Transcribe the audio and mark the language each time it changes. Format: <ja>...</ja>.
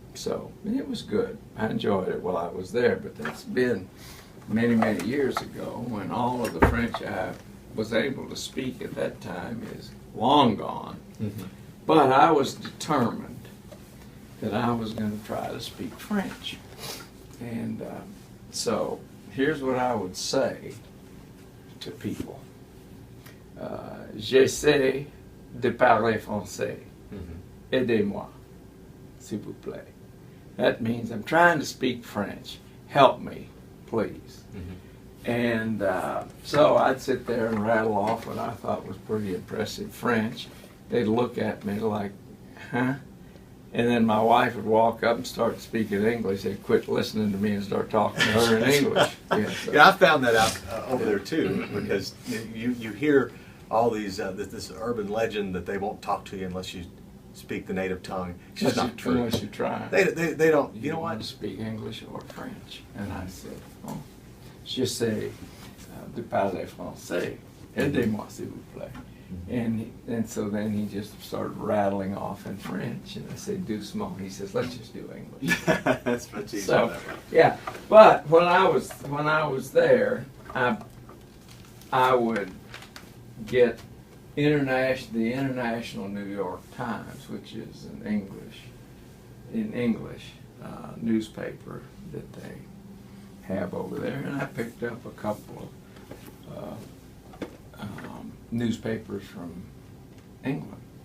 <en>So it was good. I enjoyed it while I was there, but that's been many, many years ago when all of the French I was able to speak at that time is long gone. Mm-hmm. But I was determined that I was going to try to speak French. And so here's what I would say to people.</en> <fr>J'essaie de parler français. Mm-hmm. Aidez-moi, s'il vous plaît.</fr> <en>That means I'm trying to speak French. Help me, please. Mm-hmm. And so I'd sit there and rattle off what I thought was pretty impressive French. They'd look at me like, huh? And then my wife would walk up and start speaking English. They'd quit listening to me and start talking to her in English. Yeah, I found that out over there too, because you hear all these this urban legend that they won't talk to you unless you speak the native tongue. It's just not true. Unless you try. They don't. You know what? Want to speak English or French. And I said, oh,</en> <fr>j'essaie de parler français. Aidez-moi, s'il vous plaît.</fr> <en>And so then he just started rattling off in French, and I said, doucement. He says, let's just do English. That's much easier. So, yeah. But when I was there, I would get the International New York Times, which is an English newspaper that they have over there, and I picked up a couple of newspapers from England.</en>